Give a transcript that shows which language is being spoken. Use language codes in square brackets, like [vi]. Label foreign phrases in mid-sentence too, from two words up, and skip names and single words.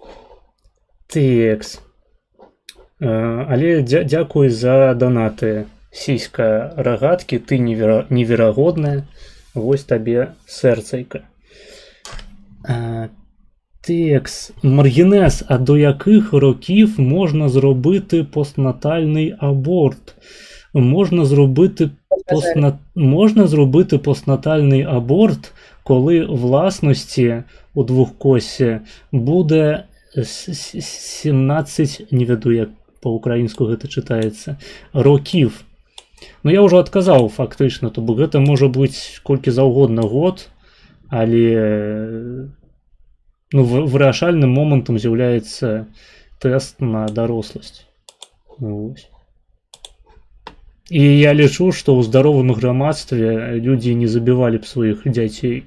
[be] Тэкс. Але дзякуй за данаты. Сіська рагаткі, ты неверагодная, вось табе сэрцайка. Тэкс. Маргінез, [uk] а до яких років можна зробити постнатальний аборт? Можна зробити постнатальний аборт, коли власності у двохкосі буде 17, не веду, як по-українську гэта читаецца, років. [be] Ну, я ўжо адказаў фактычна, то бок гэта можа быць колькі заўгодна год, але ну, вырашальным момантам з'яўляецца тэст на даросласць. Вось. І я лічу, што ў здаровым грамадстве людзі не забівалі б сваіх дзяцей.